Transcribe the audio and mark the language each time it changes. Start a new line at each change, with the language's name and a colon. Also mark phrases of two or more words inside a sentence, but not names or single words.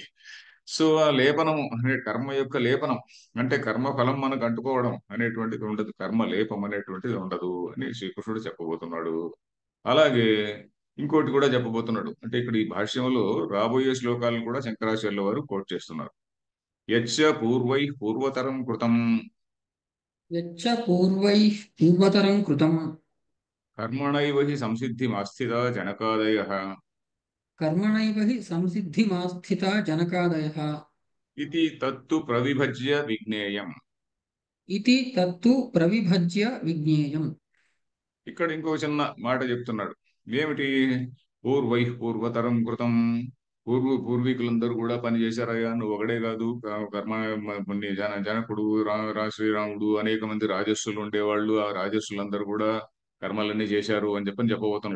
Telugu: సో ఆ లేపనం అనే కర్మ యొక్క లేపనం అంటే కర్మ ఫలం మనకు అంటుకోవడం అనేటువంటిది ఉండదు, కర్మ లేపం అనేటువంటిది ఉండదు అని శ్రీకృష్ణుడు చెప్పబోతున్నాడు. అలాగే ఇంకోటి కూడా చెప్పబోతున్నాడు. అంటే ఇక్కడ ఈ భాష్యంలో రాబోయే శ్లోకాలను కూడా శంకరాచార్యుల వారు కోట్ చేస్తున్నారు.
Sanskrit: యచ్చ పూర్వై పూర్వతరం కృతం यच्च पूर्वैः पूर्वतरं कृतं కర్మణైవ హి సంసిద్ధిమాస్థిత జనకాదయ कर्मणैव हि संसिद्धिमास्थिता जनकादयः ఇది తత్తు ప్రవిభజ్య విజ్ఞేయం. इति तत्तु प्रविभज्य विज्ञेयम्।
Telugu: ఇక్కడ ఇంకో చిన్న మాట చెప్తున్నాడు. ఏమిటి?
Sanskrit: పూర్వతరం కృతం.
Telugu: పూర్వీకులందరూ కూడా పని చేశారయ్యా, నువ్వు ఒకడే కాదు. కర్మ కొన్ని జనకుడు, శ్రీరాముడు, అనేక మంది రాజస్సులు ఉండేవాళ్ళు. ఆ రాజస్సులందరూ కూడా కర్మలన్నీ చేశారు అని చెప్పబోతున్నాడు.